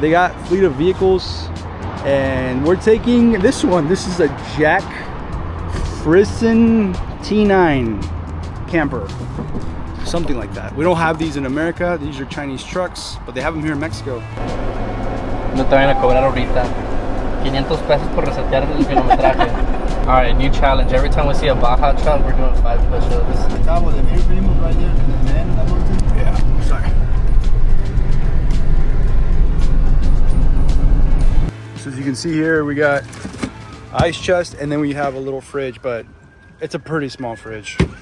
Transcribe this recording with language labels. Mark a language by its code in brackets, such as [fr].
[en] They got a fleet of vehicles, and we're taking this one. This is a Jack Frison T9 camper, something like that. We don't have these in America. These are Chinese trucks, but they have them here in Mexico. [es] No te vayan a cobrar ahorita. 500 pesos por resetear el kilometraje. [en] Alright, new challenge. Every time we see a Baja truck, we're doing 5 push-ups. Cabo, the very famous right there, and then that one. Yeah, sorry. So as you can see here, we got ice chest, and then we have a little fridge, but it's a pretty small fridge.